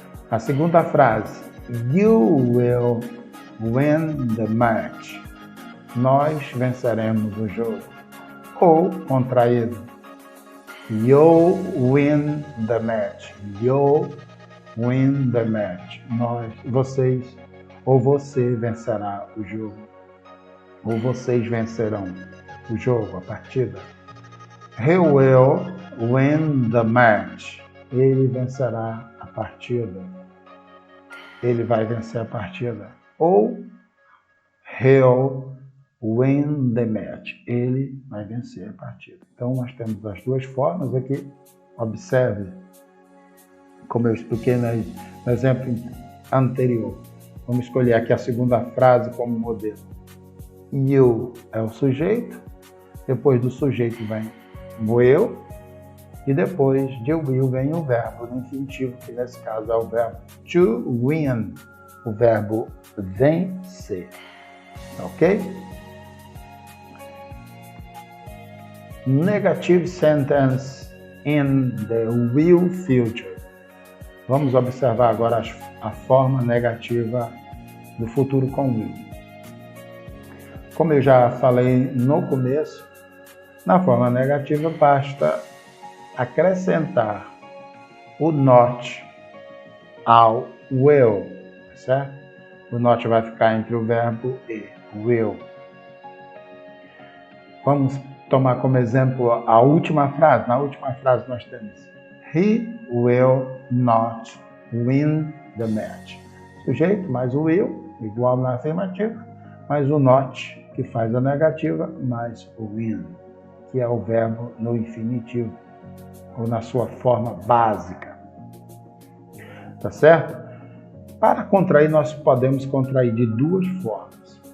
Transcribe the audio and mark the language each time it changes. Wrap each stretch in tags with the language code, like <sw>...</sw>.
<pt>A segunda frase,</pt> <en>you will win the match.</en> <pt>Nós venceremos o jogo. Ou contraído,</pt> <en>you'll win the match. You'll win the match.</en> <pt>Vocês, ou você vencerá o jogo. Ou vocês vencerão o jogo, a partida.</pt> <en>He will win the match.</en> <pt>Ele vencerá a partida. Ele vai vencer a partida.</pt> <en>Ou he'll win the match.</en> <pt>Ele vai vencer a partida. Então, nós temos as duas formas aqui. Observe, como eu expliquei no exemplo anterior. Vamos escolher aqui a segunda frase como modelo. You é o sujeito. Depois do sujeito vem will. E depois de will vem o verbo no infinitivo, que nesse caso é o verbo to win, o verbo vencer. Ok?</pt> <en>Negative sentence in the will future.</en> <pt>Vamos observar agora a forma negativa do futuro com will. Como eu já falei no começo, na forma negativa basta acrescentar o not ao will, certo? O not vai ficar entre o verbo e will. Vamos tomar como exemplo a última frase. Na última frase nós temos</pt> <en>He will not win the match.</en> <pt>Sujeito mais o will, igual na afirmativa, mais o not, que faz a negativa, mais o win, que é o verbo no infinitivo, ou na sua forma básica. Tá certo? Para contrair, nós podemos contrair de duas formas.</pt>